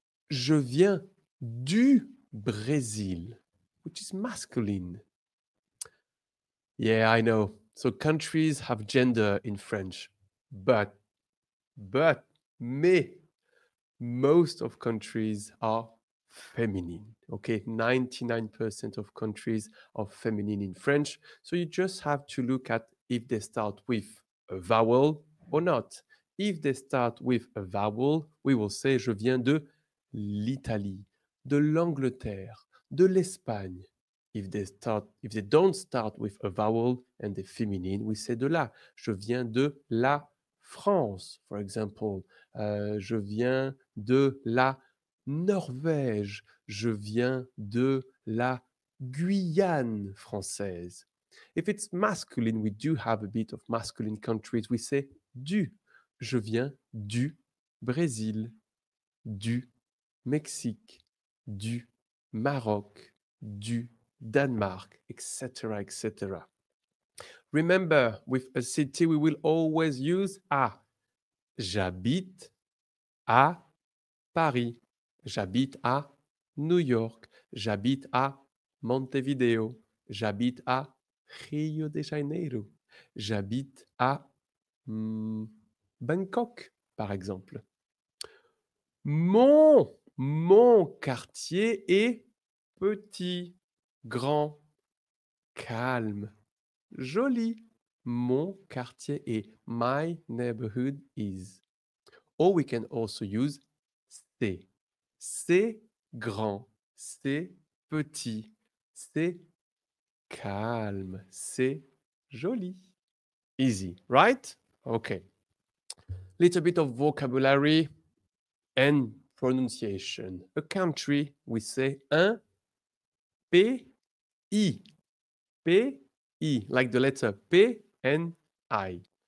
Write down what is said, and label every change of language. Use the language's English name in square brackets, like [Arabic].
[French] Je viens du Brésil, [English] which is masculine. Yeah, I know. So countries have gender in French, but, mais, most of countries are feminine. Okay, 99% of countries are feminine in French. So you just have to look at if they start with a vowel or not. If they start with a vowel, we will say [French] je viens de l'Italie, de l'Angleterre, de l'Espagne. [English] If they don't start with a vowel and the feminine, we say [French] de là. Je viens de la France, [English] for example. [French] Je viens de la Norvège. Je viens de la Guyane française. [English] If it's masculine, we do have a bit of masculine countries. We say du. [French] Je viens du Brésil, du Mexique, du Maroc, du Danemark, etc., etc. [English] Remember, with a city, we will always use à. [French] J'habite à Paris. J'habite à New York. J'habite à Montevideo. J'habite à Rio de Janeiro. J'habite à Bangkok, par exemple. Mon quartier est petit, grand, calme, joli. Mon quartier est [English] my neighborhood is. Or we can also use [French] c'est. C'est grand, c'est petit, c'est calme, c'est joli. [English] Easy, right? Okay. Little bit of vocabulary and pronunciation. A country, we say un pays. Pays, like the letter P and I.